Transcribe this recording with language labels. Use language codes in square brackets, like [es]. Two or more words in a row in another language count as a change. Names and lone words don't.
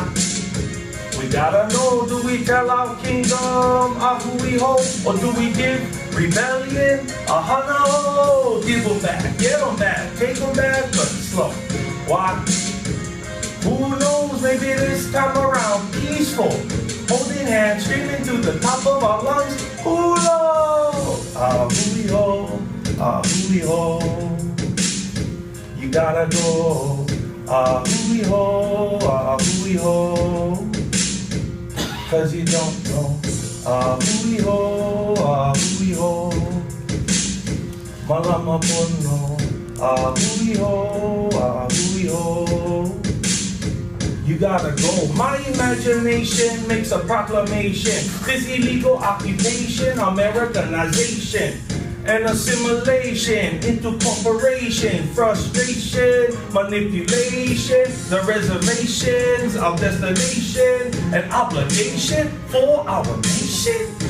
[en] We gotta know, do we tell our kingdom, [haw] ahui ho, [en] or do we give rebellion, [haw] ahana ho? [en] Give them back, get them back, take them back, but slow. Why? Who knows, maybe this time around, peaceful, holding hands, screaming to the top of our lungs, [haw] hula, ahui ho, [en] you gotta go, [haw] ahui ho, [en] cause you don't know. [haw] Ahui ho, malama pono. Ahui ho, [en] you gotta go. My imagination makes a proclamation. This illegal occupation, Americanization, and assimilation into corporation, frustration, manipulation, the reservations of destination and obligation for our nation.